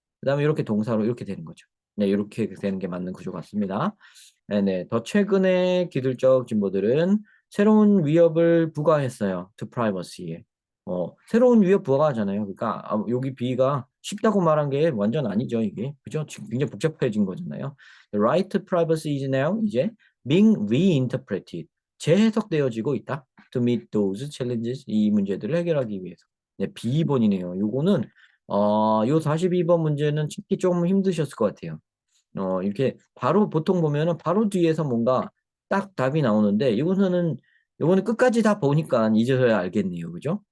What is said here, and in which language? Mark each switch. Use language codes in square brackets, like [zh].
[ko] 그다음에 이렇게 동사로 이렇게 되는 거죠. 네, 이렇게 되는 게 맞는 구조 같습니다. 네, 더 최근의 기술적 진보들은 새로운 위협을 부과했어요. [en] to privacy에. [ko] 새로운 위협 부과하잖아요. 그러니까 여기 B가 쉽다고 말한 게 완전 아니죠, 이게. 그죠? 지금 굉장히 복잡해진 거잖아요. [en] The right to privacy is now [ko] 이제 [en] being reinterpreted. [ko] 재해석되어지고 있다. [en] to meet those challenges. [ko] 이 문제들을 해결하기 위해서. 네, B번이네요. 요거는 요 42번 문제는 찾기 조금 힘드셨을 것 같아요. 이렇게 바로 보통 보면은 바로 뒤에서 뭔가 딱 답이 나오는데 이거는 끝까지 다 보니까 이제서야 알겠네요. 그죠?